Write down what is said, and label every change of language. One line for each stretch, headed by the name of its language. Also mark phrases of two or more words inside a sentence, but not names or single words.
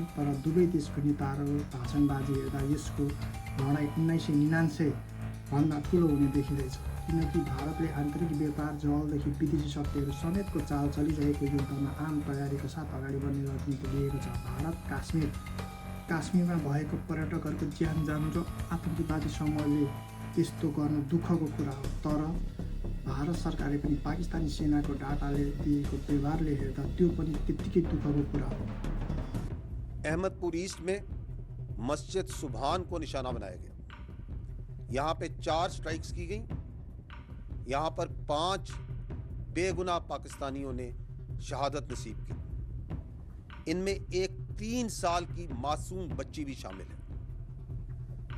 Nepali: तर दुवै देशको नेताहरूको भाषणबाजी हेर्दा यसको लडाइँ 1999 भन्दा ठुलो हुने देखिँदैछ, किनकि भारतले आन्तरिक व्यापार, जलदेखि विदेशी शक्तिहरू समेतको चाल चलिरहेको युद्धमा आम तयारीको साथ अगाडि बढ्ने रणनीति लिएको छ। भारत काश्मीरमा भएको पर्यटकहरूको ज्यान जानु र आतङ्कवादी समूहले त्यस्तो गर्न दुःखको कुरा हो। तर भारत सरकारले पनि पाकिस्तानी सेनाको डाटाले दिएको व्यवहारले हेर्दा त्यो पनि त्यत्तिकै दुःखको कुरा हो।
Hindi: अहमदपुर ईस्ट में मस्जिद सुभान को निशाना बनाया गया। यहाँ पे 4 स्ट्राइक्स की गई। यहाँ पर 5 बेगुनाह पाकिस्तानियों ने शहादत नसीब की। इनमें एक 3 साल की मासूम बच्ची भी शामिल है।